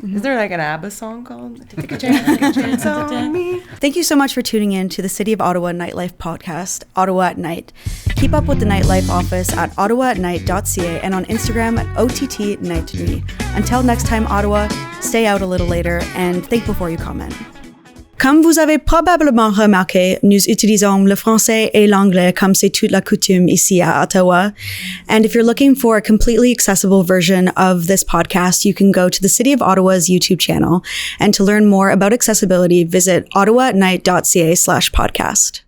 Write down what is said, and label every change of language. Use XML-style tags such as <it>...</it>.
<en>Is there like an ABBA song called Take a Chance on Me? Thank you so much for tuning in to the City of Ottawa Nightlife podcast, Ottawa at Night. Keep up with the Nightlife office at ottawaatnight.ca and on Instagram at OTT Night Nuit. Until next time, Ottawa, stay out a little later and think before you comment.</en> <fr>Comme vous avez probablement remarqué, nous utilisons le français et l'anglais comme c'est toute la coutume ici à Ottawa.</fr> <en>And if you're looking for a completely accessible version of this podcast, you can go to the City of Ottawa's YouTube channel. And to learn more about accessibility, visit ottawaatnight.ca/podcast.</en>